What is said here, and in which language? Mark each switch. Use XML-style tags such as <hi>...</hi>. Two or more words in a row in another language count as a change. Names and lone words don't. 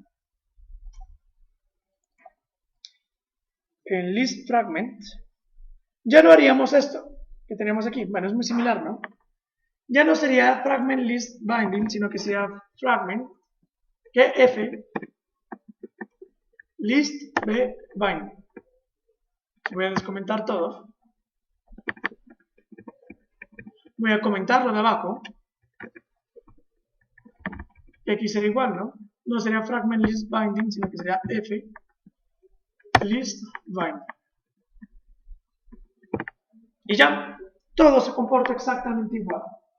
<es>en list fragment, ya no haríamos esto que tenemos aquí. Bueno, es muy similar, ¿no? Ya no sería</es> <en>fragment list binding,</en> <es>sino que sería fragment que f list b binding. Voy a descomentar todo. Voy a comentarlo de abajo. Y aquí sería igual, ¿no? No sería</es> <en>fragment list binding,</en> <es>sino que sería f list binding. Y ya, todo se comporta exactamente igual.</es>